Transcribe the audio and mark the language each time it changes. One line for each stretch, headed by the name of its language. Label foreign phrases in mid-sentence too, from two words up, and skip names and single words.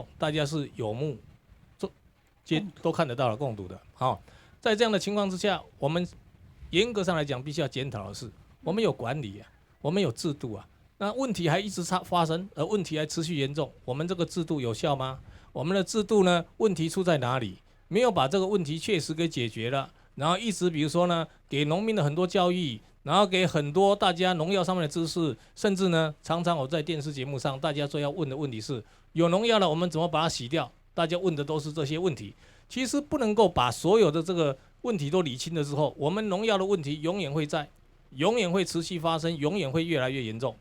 Chinese: 大家是有目都看得到了，共睹的。好，在這樣的情況之下，我們嚴格上來講，必須要檢討的是，我們有管理啊，我們有制度啊，那問題還一直發生，而問題還持續嚴重，我們這個制度有效嗎？我們的制度呢，問題出在哪裡？沒有把這個問題確實給解決了， 然后一直比如说呢，给农民的很多教育，然后给很多大家农药上面的知识，甚至呢，常常我在电视节目上，大家说要问的问题是，有农药了，我们怎么把它洗掉？大家问的都是这些问题。其实不能够把所有的这个问题都理清了之后，我们农药的问题永远会在，永远会持续发生，永远会越来越严重。